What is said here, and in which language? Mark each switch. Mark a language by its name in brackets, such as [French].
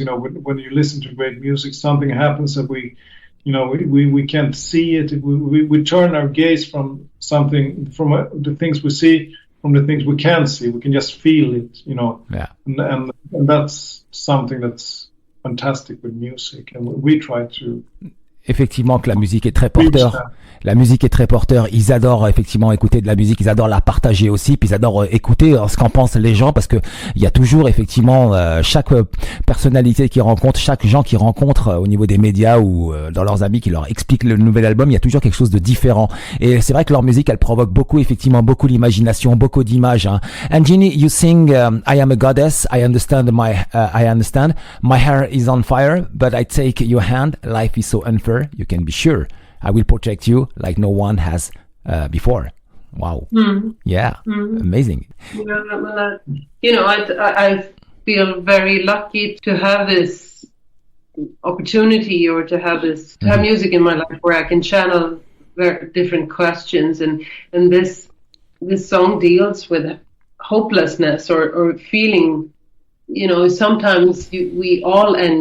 [English] When you listen to great music, something happens that we can't see it. We turn our gaze from something from the things we see from the things we can't see. We can just feel it. Yeah, and that's something that's fantastic with music, and we try to. [French] Effectivement que la musique est très porteur. La musique est très porteur. Ils adorent effectivement écouter de la musique. Ils adorent la partager aussi. Puis ils adorent écouter ce qu'en pensent les gens parce que il y a toujours effectivement chaque personnalité qu'ils rencontrent, chaque gens qu'ils rencontrent au niveau des médias ou dans leurs amis qui leur expliquent le nouvel album. Il y a toujours quelque chose de différent. Et c'est vrai que leur musique, elle provoque beaucoup l'imagination, beaucoup d'images. [English] And Jennie, you sing I am a goddess. I understand my hair is on fire, but I take your hand. Life is so unfair. You can be sure I will protect you like no one has before. Wow. Mm. Yeah. Amazing. I feel very lucky to have this opportunity or to have have music in my life where I can channel very different questions and this song deals with hopelessness or feeling, sometimes we all